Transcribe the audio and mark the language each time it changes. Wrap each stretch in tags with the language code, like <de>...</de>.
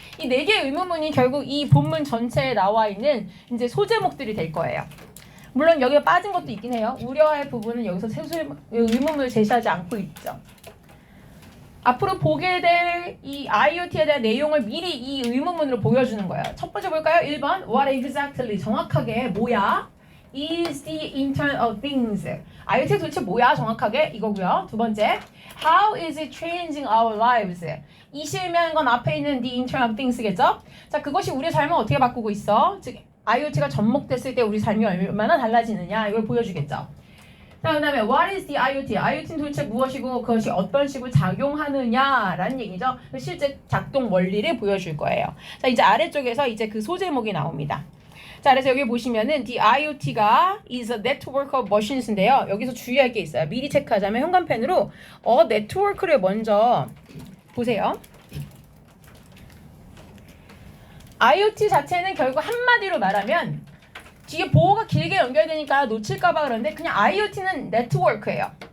<ko>이 4개의 의문문이 결국 이 본문 전체에 나와 있는 이제 소제목들이 될 거예요. 물론 여기에 빠진 것도 있긴 해요. 우려할 부분은 여기서 의문문을 제시하지 않고 있죠. 앞으로 보게 될 이 IoT에 대한 내용을 미리 이 의문문으로 보여주는 거예요. 첫 번째 볼까요? 1번</ko> <en>What exactly</en> <ko>정확하게 뭐야?</ko> <en>Is the Internet of Things IoT가</en> <ko>도대체 뭐야? 정확하게 이거고요. 두 번째</ko> <en>How is it changing our lives?</en> <ko>이 실명한 건 앞에 있는 the Internet of Things겠죠? 자, 그것이 우리의 삶을 어떻게 바꾸고 있어? 즉 IoT가 접목됐을 때 우리 삶이 얼마나 달라지느냐 이걸 보여주겠죠. 자, 그 다음에</ko> <en>What is the IoT?</en> <ko>IoT는 도대체 무엇이고 그것이 어떤 식으로 작용하느냐라는 얘기죠. 실제 작동 원리를 보여줄 거예요. 자, 이제 아래쪽에서 이제 그 소제목이 나옵니다. 자, 그래서 여기 보시면은</ko> <en>the IoT가 is a network of machines인데요.</en> <ko>여기서 주의할 게 있어요. 미리 체크하자면 현관펜으로 network를 먼저 보세요. IoT 자체는 결국 한마디로 말하면 뒤에 보호가 길게 연결되니까 놓칠까봐 그러는데 그냥 IoT는 네트워크예요.</ko>